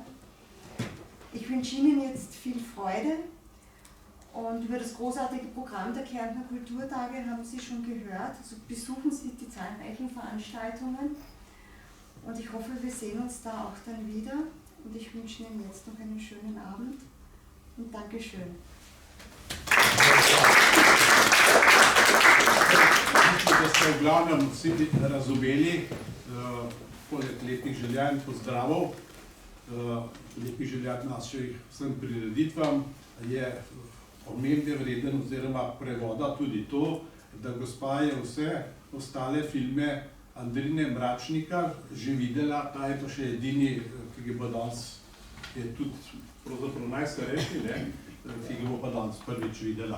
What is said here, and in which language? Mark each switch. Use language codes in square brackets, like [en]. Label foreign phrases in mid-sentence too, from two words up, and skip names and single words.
[de] Ich wünsche Ihnen jetzt viel Freude und über das großartige Programm der Kärntner Kulturtage haben Sie schon gehört. Also besuchen Sie die zahlreichen Veranstaltungen Und ich hoffe, wir sehen uns da auch dann wieder. Und ich wünsche Ihnen jetzt noch einen schönen Abend und Dankeschön. [sl] Mislim, da ste v glavnem vsi razumeli, poleg lepih želja in pozdravov, lepih želja naših vsem prireditvam, je omembe vreden oziroma prevoda tudi to, da gospa je vse ostale filme Andrine Mračnikar že videla, ta je pa še edini, ki ga bo danes, je tudi pravzaprav najstarejši, ki ga bo pa danes prvič videla.